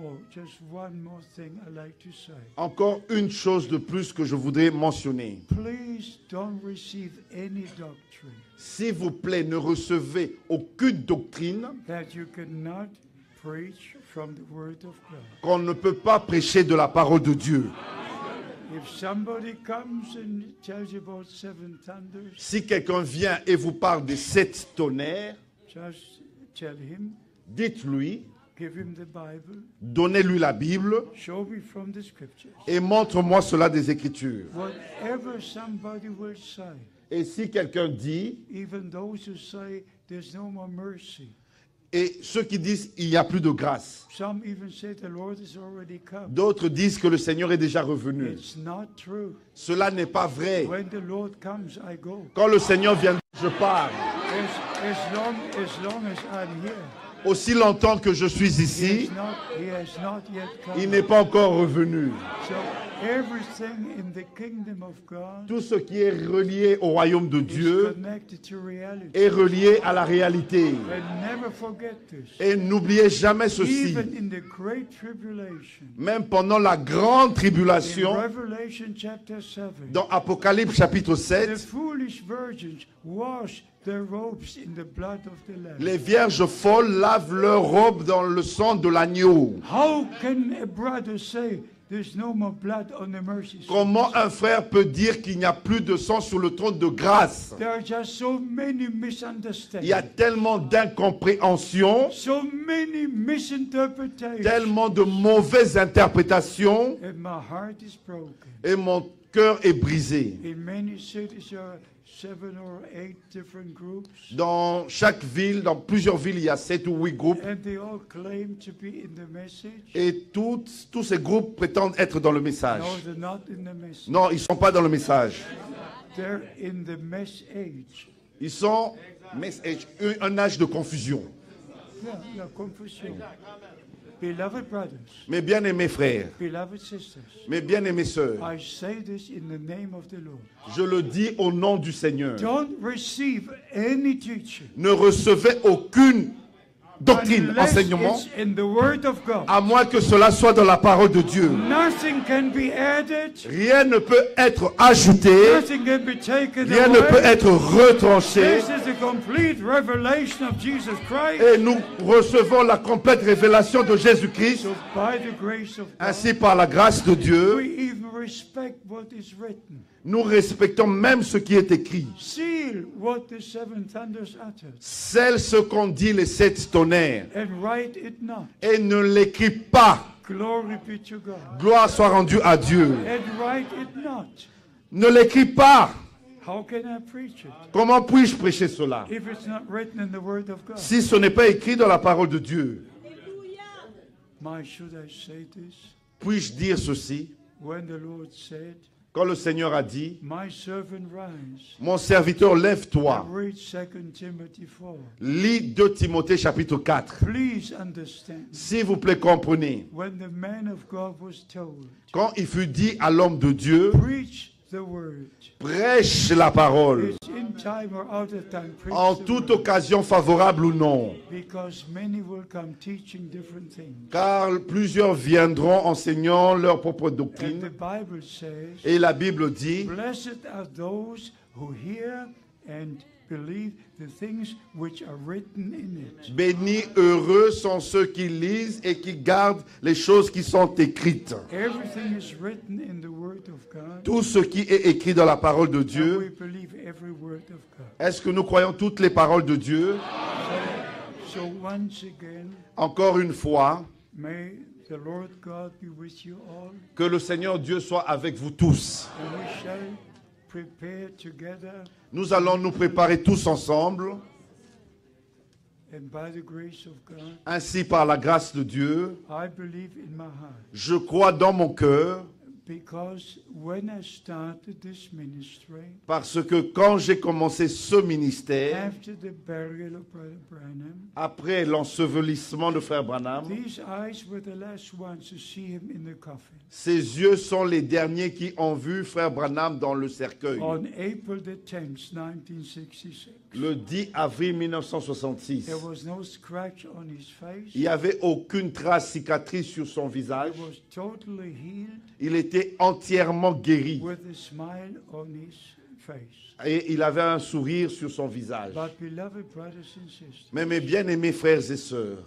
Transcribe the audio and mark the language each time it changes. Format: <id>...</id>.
<en>just one more thing I'd like to say.</en> <fr>encore une chose de plus que je voudrais mentionner.</fr> <en>Please don't receive any doctrine</en> <fr>S'il vous plaît, ne recevez aucune doctrine</fr> <en>that you cannot preach from the Word of God.</en> <fr>qu'on ne peut pas prêcher de la parole de Dieu.</fr> <en>If somebody comes and tells you about seven thunders,</en> <fr>Si quelqu'un vient et vous parle des 7 tonnerres,</fr> <en>just tell him,</en> <fr>dites-lui,</fr> <en>give him the Bible,</en> <fr>donnez-lui la Bible</fr> <en>show me from the Scriptures.</en> <fr>et montre-moi cela des Écritures.</fr> <en>Whatever somebody will say,</en> <fr>Et si quelqu'un dit,</fr> <en>even those who say there's no more mercy,</en> <fr>et ceux qui disent il n'y a plus de grâce,</fr> <en>some even say the Lord has already come.</en> <fr>d'autres disent que le Seigneur est déjà revenu.</fr> <en>It's not true.</en> <fr>Cela n'est pas vrai.</fr> <en>When the Lord comes, I go.</en> <fr>Quand le Seigneur vient, je pars.</fr> <en>As long as I'm here,</en> <fr>Aussi longtemps que je suis ici,</fr> <en>he has not yet come.</en> <fr>il n'est pas encore revenu.</fr> <en>So everything in the kingdom of God</en> <fr>Tout ce qui est relié au royaume de</fr> <en>is</en> <fr>Dieu</fr> <en>connected to reality.</en> <fr>est relié à la réalité.</fr> <en>And never forget this.</en> <fr>Et n'oubliez jamais ceci.</fr> <en>Even in the great tribulation,</en> <fr>Même pendant la grande</fr> <en>in</en> <fr>tribulation,</fr> <en>Revelation chapter 7,</en> <fr>dans Apocalypse chapitre</fr> <en>the</en> <fr>7,</fr> <en>foolish virgins wash their robes in the blood of the Lamb.</en> <fr>les vierges folles lavent leurs robes dans le sang de l'agneau.</fr> <en>How can a brother say there's no more blood on the mercy seat?</en> <fr>Comment un frère peut dire qu'il n'y a plus de sang sur le trône de grâce?</fr> <en>There are just so many</en> <fr>Il y a</fr> <en>misunderstandings,</en> <fr>tellement d'incompréhension,</fr> <en>so many misinterpretations,</en> <fr>tellement de mauvaises interprétations,</fr> <en>and my heart is broken.</en> <fr>et mon cœur est brisé.</fr> <en>In many cities, there are 7 or 8 different groups,</en> <fr>Dans chaque ville, dans plusieurs villes, il y a 7 ou 8 groupes.</fr> <en>and they all claim to be in the message.</en> <fr>Et tous ces groupes prétendent être dans le message.</fr> <en>No, they're not in the message.</en> <fr>Non, ils ne sont pas dans le message.</fr> <en>They're in the message.</en> <fr>Ils sont un âge de confusion.</fr> <en>Yeah, confusion. Beloved brothers,</en> <fr>Mes bien-aimés frères,</fr> <en>beloved sisters,</en> <fr>mes bien-aimées sœurs,</fr> <en>I say this in the name of the Lord.</en> <fr>je le dis au nom du Seigneur.</fr> <en>Don't receive any teaching</en> <fr>Ne recevez aucune doctrine,</fr> <en>unless</en> <fr>enseignement,</fr> <en>it's in the Word of God.</en> <fr>à moins que cela soit dans la parole de Dieu.</fr> <en>Nothing can be added.</en> <fr>Rien ne peut être ajouté,</fr> <en>Nothing can be taken</en> <fr>rien ne peut</fr> <en>away.</en> <fr>être retranché.</fr> <en>This is the complete revelation of Jesus Christ.</en> <fr>Et nous recevons la complète révélation de Jésus-Christ.</fr> <en>So by the grace of God,</en> <fr>Ainsi, par la grâce de Dieu,</fr> <en>we even respect what is written.</en> <fr>nous respectons même ce qui est écrit.</fr> <en>Seal what the 7 thunders uttered,</en> <fr>Scelle ce qu'ont dit les 7 tonnerres</fr> <en>and write it not.</en> <fr>et ne l'écris pas.</fr> <en>Glory be to God.</en> <fr>Gloire soit rendue à Dieu.</fr> <en>And write it not.</en> <fr>Ne l'écris pas.</fr> <en>How can I preach it</en> <fr>Comment puis-je prêcher cela</fr> <en>if it's not written in the Word of God?</en> <fr>si ce n'est pas écrit dans la parole de Dieu?</fr> <en>My, should I say this?</en> <fr>Puis-je dire ceci?</fr> <en>When the Lord said,</en> <fr>Quand le Seigneur a dit,</fr> <en>my servant rise,</en> <fr>mon serviteur, lève-toi.</fr> <en>read 2 Timothy 4.</en> <fr>Lis 2 Timothée chapitre 4.</fr> <en>Please understand,</en> <fr>S'il vous plaît, comprenez.</fr> <en>when the man of God was told,</en> <fr>Quand il fut dit à l'homme de Dieu,</fr> <en>preach the word,</en> <fr>prêche la parole,</fr> <en>it's in time or out of time, preach</en> <fr>en</fr> <en>the</en> <fr>toute</fr> <en>word,</en> <fr>occasion favorable ou non.</fr> <en>because many will come teaching different things.</en> <fr>Car plusieurs viendront enseignant leur propre</fr> <en>And the</en> <fr>doctrine.</fr> <en>Bible says,</en> <fr>Et la Bible dit,</fr> <en>blessed are those who hear and believe the things which are written in it.</en> <fr>bénis, heureux sont ceux qui lisent et qui gardent les choses qui sont écrites.</fr> <en>Everything is written in the Word of God.</en> <fr>Tout ce qui est écrit dans la parole de</fr> <en>And we</en> <fr>Dieu.</fr> <en>believe every word of God.</en> <fr>Est-ce que nous croyons toutes les paroles de Dieu?</fr> <en>So once again,</en> <fr>Encore une fois,</fr> <en>may the Lord God be with you all,</en> <fr>que le Seigneur Dieu soit avec vous tous.</fr> <en>and we shall prepare together,</en> <fr>Nous allons nous préparer tous ensemble,</fr> <en>and by the grace of God,</en> <fr>ainsi par la grâce de Dieu.</fr> <en>I believe in my heart,</en> <fr>Je crois dans mon cœur,</fr> <en>because when I started this ministry,</en> <fr>parce que quand j'ai commencé ce ministère,</fr> <en>after the burial of Brother Branham,</en> <fr>après l'ensevelissement de Frère Branham,</fr> <en>these eyes were the last ones to see him in the coffin.</en> <fr>ses yeux sont les derniers qui ont vu Frère Branham dans le cercueil.</fr> <en>On April the 10th, 1966,</en> <fr>Le 10 avril 1966.</fr> <en>there was no scratch on his face.</en> <fr>Il n'y avait aucune trace cicatrice sur son</fr> <en>He</en> <fr>visage.</fr> <en>was totally healed</en> <fr>Il était entièrement guéri</fr> <en>with a smile on his face.</en> <fr>et il avait un sourire sur son visage.</fr> <en>But beloved brothers and sisters,</en> <fr>Mais mes bien-aimés frères et sœurs,</fr>